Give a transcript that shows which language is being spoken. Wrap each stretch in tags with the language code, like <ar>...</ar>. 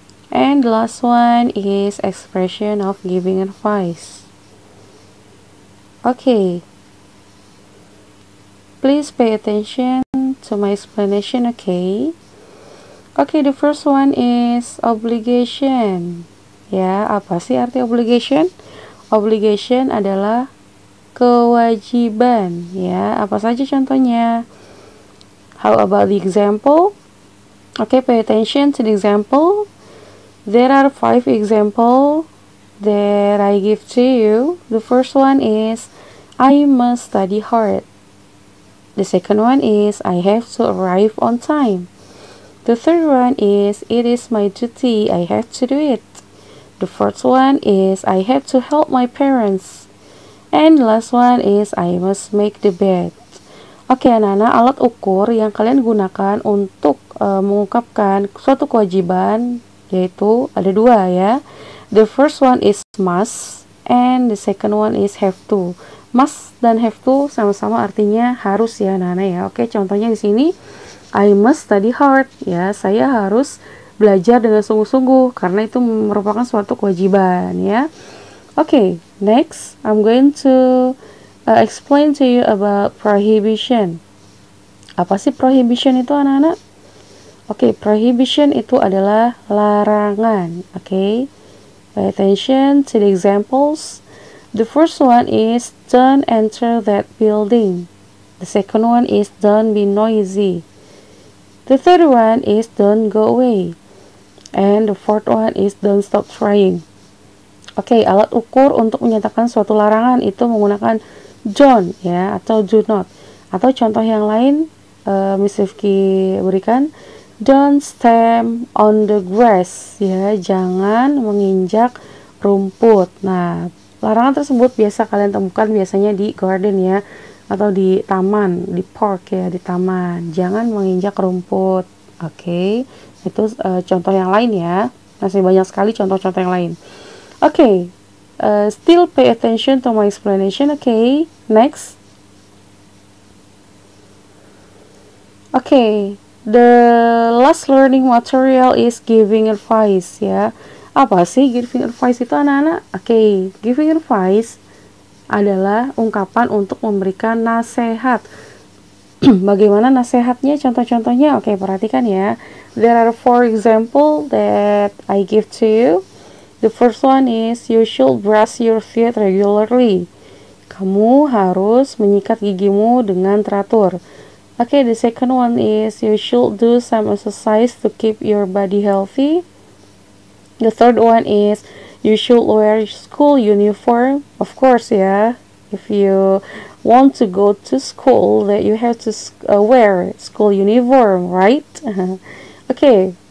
<en>And the last one is expression of giving advice. Okay. Please pay attention to my explanation, okay? Okay, the first one is obligation.</en> <id>Ya, apa sih arti obligation? Obligation adalah kewajiban, ya. Apa saja contohnya?</id> <en>How about the example? Okay, pay attention to the example. There are 5 examples that I give to you. The first one is I must study hard. The second one is I have to arrive on time. The third one is it is my duty, I have to do it. The fourth one is I have to help my parents. And the last one is I must make the bed.</en> <id>Oke, anak-anak, alat ukur yang kalian gunakan untuk mengungkapkan suatu kewajiban yaitu ada 2 ya.</id> <en>The first one is must and the second one is have to.</en> <id>Must dan have to sama-sama artinya harus ya anak-anak ya. Oke, contohnya di sini</id> <en>I must study hard</en> <id>ya. Saya harus belajar dengan sungguh-sungguh karena itu merupakan suatu kewajiban ya.</id> <en>Oke, next I'm going to explain to you about prohibition.</en> <id>Apa sih prohibition itu anak-anak? Oke, prohibition itu adalah larangan.</id> <en>Oke, pay attention to the examples. The first one is don't enter that building. The second one is don't be noisy. The third one is don't go away. And the fourth one is don't stop trying.</en> <id>Oke, alat ukur untuk menyatakan suatu larangan itu menggunakan don't ya atau do not. Atau contoh yang lain Miss Rifki berikan</id> <en>don't stamp on the grass</en> <id>ya, jangan menginjak rumput. Nah, larangan tersebut biasa kalian temukan biasanya di garden ya, atau di taman, di park ya, di taman. Jangan menginjak rumput. Oke, itu contoh yang lain ya. Masih banyak sekali contoh-contoh yang lain.</id> <en>Oke, still pay attention to my explanation. Oke, next. Oke, the last learning material is giving advice ya.</en> <id>Apa sih giving advice itu anak-anak? Oke, giving advice adalah ungkapan untuk memberikan nasihat. Bagaimana nasihatnya? Contoh-contohnya? Oke, perhatikan ya.</id> <en>There are 4 examples that I give to you. The first one is you should brush your teeth regularly.</en> <id>Kamu harus menyikat gigimu dengan teratur.</id> <en>Oke, the second one is you should do some exercise to keep your body healthy. The third one is you should wear school uniform. Of course, yeah. If you want to go to school, that you have to wear school uniform, right? Okay.</en>